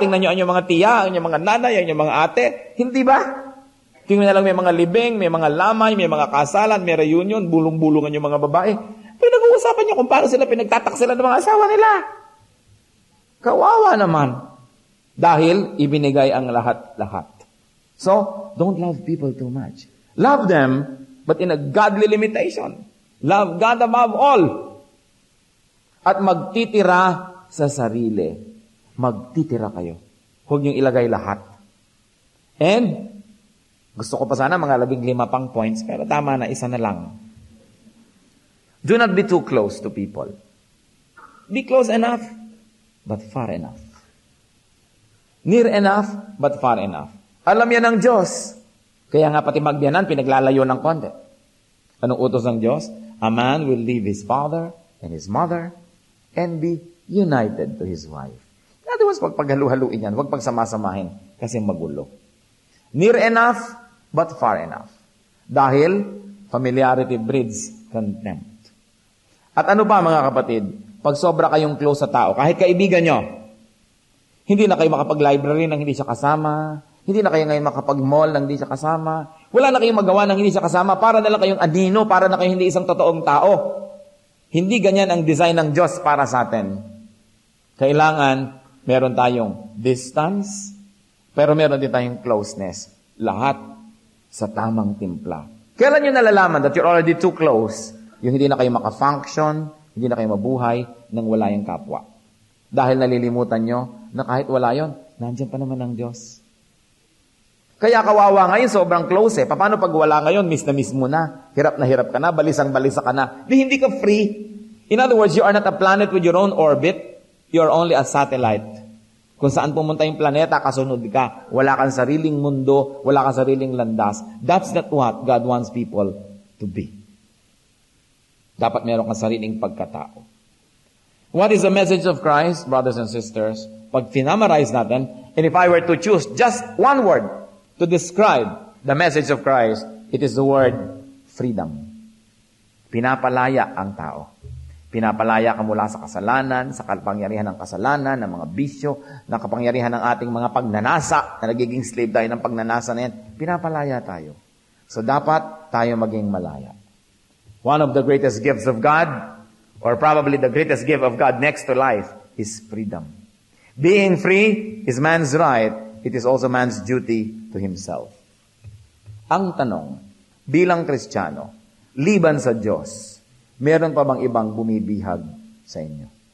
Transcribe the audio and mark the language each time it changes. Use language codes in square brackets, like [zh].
[tl] Tingnan nyo ang inyong mga tiya, ang inyong mga nanay, ang inyong mga ate. Hindi ba? Tingnan na lang may mga libing, may mga lamay, may mga kasalan, may reunion, bulong-bulungan yung mga babae. Pinag-uusapan niyo kung paano sila pinagtataksilan ng mga asawa nila. Kawawa naman. Dahil ibinigay ang lahat-lahat. [en] So, don't love people too much. Love them, but in a godly limitation. Love God above all. [tl] At magtitira sa sarili. Magtitira kayo. Huwag niyong ilagay lahat. And, gusto ko pa sana mga 15 pang points, pero tama na, isa na lang. [en] Do not be too close to people. Be close enough, but far enough. Near enough, but far enough. [tl] Alam yan ng Diyos. Kaya nga pati magbiyanan, pinaglalayo ng konti. Anong utos ng Diyos? [en] A man will leave his father and his mother and be united to his wife. In other words, [tl] huwag paghalu-haluin yan, huwag pagsamasamahin, kasi magulo. [en] Near enough, but far enough. Dahil, familiarity breeds contempt. [tl] At ano ba mga kapatid? Pag sobra kayong close sa tao, kahit kaibigan nyo, hindi na kayo makapag-library nang hindi siya kasama, hindi na kayo ngayon makapag-mall nang hindi siya kasama, wala na kayong magawa nang hindi siya kasama, para na lang kayong anino, para na kayong hindi isang totoong tao. Hindi ganyan ang design ng Diyos para sa atin. Kailangan, meron tayong distance, pero meron din tayong closeness. Lahat sa tamang timpla. Kailan nyo nalalaman [en] that you're already too close? [tl] Yung hindi na kayo maka-function, hindi na kayo mabuhay nang wala yung kapwa. Dahil nalilimutan nyo na kahit wala yon, nandiyan pa naman ang Diyos. Kaya kawawa ngayon, sobrang close eh. Paano pag wala ngayon, miss na miss mo na, hirap ka na, balisang-balisa ka na. Hindi ka free. [en] In other words, you are not a planet with your own orbit. You are only a satellite. [tl] Kung saan pumunta yung planeta, kasunod ka. Wala kang sariling mundo, wala kang sariling landas. [en] That's not what God wants people to be. [tl] Dapat meron kang sariling pagkatao. [en] What is the message of Christ, brothers and sisters? [tl] Pag finamarize natin, [en] and if I were to choose just one word to describe the message of Christ, it is the word freedom. [tl] Pinapalaya ang tao. Pinapalaya ka mula sa kasalanan, sa kapangyarihan ng kasalanan, ng mga bisyo, ng kapangyarihan ng ating mga pagnanasa, na nagiging slave tayo ng pagnanasa na yan. Pinapalaya tayo. So dapat tayo maging malaya. [en] One of the greatest gifts of God, or probably the greatest gift of God next to life, is freedom. Being free is man's right. It is also man's duty to himself. [tl] Ang tanong, bilang Kristiyano, liban sa Diyos, meron pa bang ibang bumibihag sa inyo?